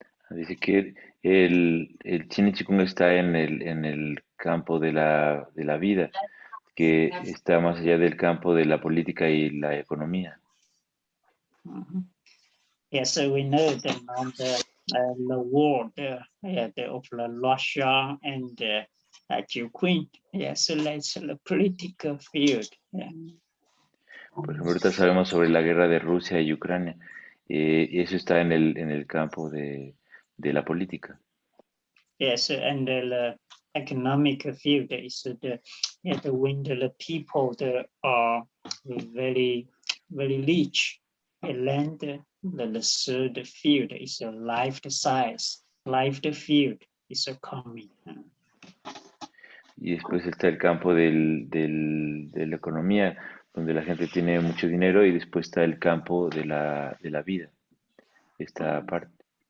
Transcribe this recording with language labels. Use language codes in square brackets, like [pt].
[es] Dice que el Chin y Qigong está en el campo de la vida, que está más allá del campo de la política y la economía. [en] Yes, we know that now the world of Russia and Ukraine. Yes, that's the political field. Yeah. [es] Por ejemplo, ahorita sabemos sobre la guerra de Rusia y Ucrania, y eso está en el campo de la política. [en] Yes, and the economic field is when the people that are very rich, land the third field is a life size, life field is coming. [es] Y después está el campo de la economía, donde la gente tiene mucho dinero, y después está el campo de la vida, esta parte.